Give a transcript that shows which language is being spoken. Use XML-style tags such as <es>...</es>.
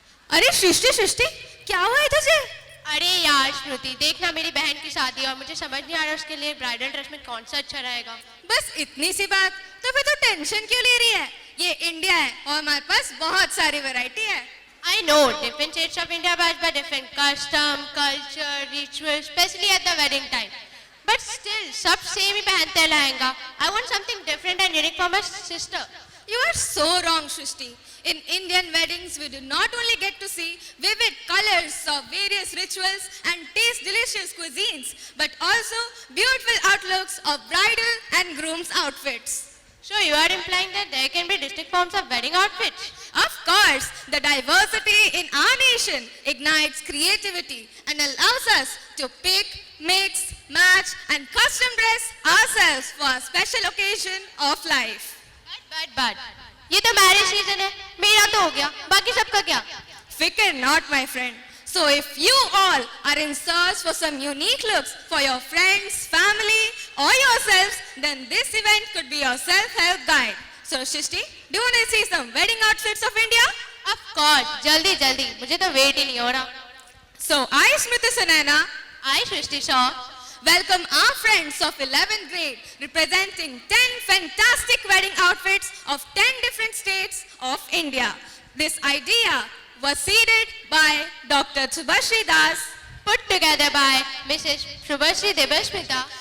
<hi>अरे सृष्टि सृष्टि, क्या हुआ है तुझे? अरे यार श्रुति, देखना मेरी बहन की शादी और मुझे समझ नहीं आ रहा उसके लिए ब्राइडल ड्रेस में कौन सा अच्छा रहेगा। बस इतनी सी बात, तो फिर तो टेंशन क्यों ले रही है? ये इंडिया है और हमारे पास बहुत सारी वैरायटी है।</hi> <en>I know different states of India but by different custom, culture, rituals, especially at the wedding time. But still,</en> <hi>सब सेम ही पहनते हैं lehenga.</hi> <en>I want something different and unique for my sister. You are so wrong, Shrishti. In Indian weddings, we do not only get to see vivid colors of various rituals and taste delicious cuisines, but also beautiful outlooks of bridal and groom's outfits. So you are implying that there can be distinct forms of wedding outfits? Of course, the diversity in our nation ignites creativity and allows us to pick, mix, match and custom dress ourselves for a special occasion of life.</en> <hi>But ये तो marriage season है, मेरा तो हो गया, बाकी सबका क्या?</hi> <en>Fikr not, my friend. So if you all are in search for some unique looks for your friends, family or yourselves, then this event could be your self-help guide. So Shrishti, do you want to see some wedding outfits of India? Of course,</en> <hi>जल्दी जल्दी, मुझे तो wait ही नहीं हो रहा।</hi> <en>So I, Smriti Sunaina, I Shrishti Shaw welcome our friends of 11th grade representing 10 fantastic wedding outfits of 10 different states of India. This idea was seeded by Dr. Subhashri Das, put together by Mrs. Shubhashri Debasmita</en>